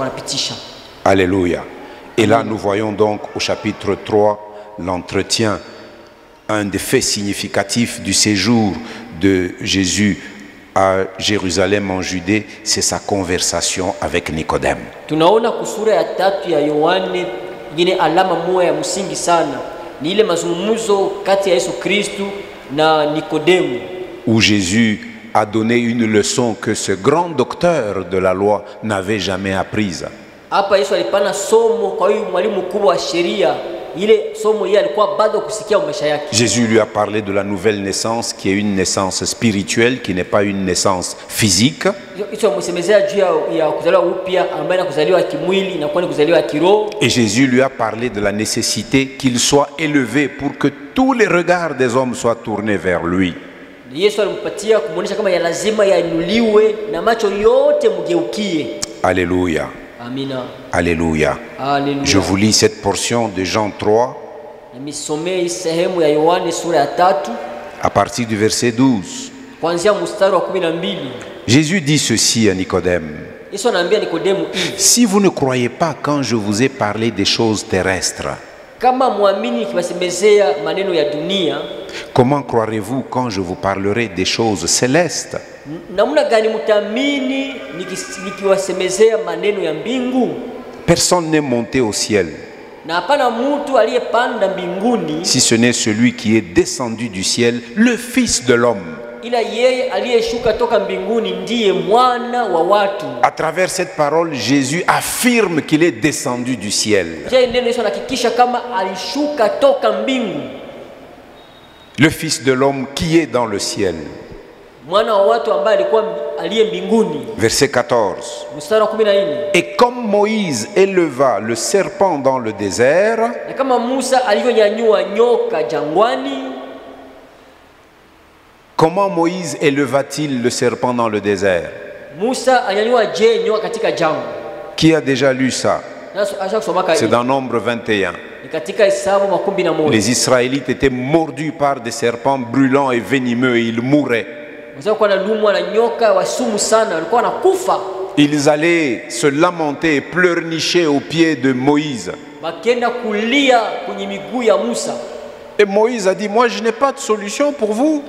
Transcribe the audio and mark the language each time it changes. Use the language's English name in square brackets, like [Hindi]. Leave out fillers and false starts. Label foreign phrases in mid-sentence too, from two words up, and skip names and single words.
[French] Alléluia. Et là, nous voyons donc au chapitre 3 l'entretien un des faits significatifs du séjour de Jésus à Jérusalem en Judée, c'est sa conversation avec Nicodème. [Swahili] Tunaona kusura ya tatu ya Yohane ingine alama moja ya msingi sana ni ile mazungumzo kati ya Yesu Kristu na Nikodemu, [French] Où Jésus a donné une leçon que ce grand docteur de la loi n'avait jamais apprise. [Swahili] hapa Yesu alipana somo kwa huyu mwalimu mkubwa wa sheria, ile somo yeye alikuwa bado kusikia maisha yake. [French] Jésus lui a parlé de la nouvelle naissance qui est une naissance spirituelle, qui n'est pas une naissance physique. [Swahili] Yesu amesemezea juu ya kuzaliwa upya ambaye na kuzaliwa kimwili na kwa kuzaliwa kiroho. [French] Et Jésus lui a parlé de la nécessité qu'il soit élevé pour que tous les regards des hommes soient tournés vers lui. [Swahili] Yesu alimpatia kumuonesha kama ya lazima yainuliwe na macho yote mgeukie. [French] Alléluia. [Swahili] Amina. [French] Alléluia. Alléluia. Je vous lis cette portion de Jean 3 [Swahili] Nisomee sehemu ya Yohane sura ya 3 [French] à partir du verset 12. [Swahili] kuanzia mstari wa 12. [French] Jésus dit ceci à Nicodème. [Swahili] Yesu anaambia Nikodemu hivi: [French] Si vous ne croyez pas quand je vous ai parlé des choses terrestres, [Swahili] kama muamini kiwasemezea maneno ya dunia, [French] comment croirez-vous quand je vous parlerai des choses célestes? [Swahili] namna gani mtaamini nikiwasemezea maneno ya mbingu? [French] Personne n'est monté au ciel, [Swahili] Na hapana mtu aliyepanda mbinguni [French] si ce n'est celui qui est descendu du ciel, le Fils de l'homme. [Swahili] ila yeye aliyeshuka toka mbinguni ndiye mwana wa watu. [French] À travers cette parole, Jésus affirme qu'il est descendu du ciel. Je, [Swahili] neno Yesu anahakikisha kama alishuka toka mbingu. [French] Le Fils de l'homme qui est dans le ciel. [Swahili] Mwana wa watu ambaye alikuwa aliye mbinguni. [French] Verset 14. [Swahili] Mstari wa 14. [French] Et comme Moïse éleva le serpent dans le désert, [Swahili] Na kama Musa alivyonyanyua nyoka jangwani, [French] comment Moïse éleva-t-il le serpent dans le désert? [Swahili] Musa anyanyua je nyoka katika jangwa? [French] Qui a déjà lu ça? C'est dans Nombre 21. [Swahili] Ni katika Hesabu 11. [French] Les Israélites étaient mordus par des serpents brûlants et venimeux et ils mouraient. Ils allaient se lamenter et pleurnicher aux pieds de Moïse. Et Moïse a dit, moi je n'ai pas de solution pour vous.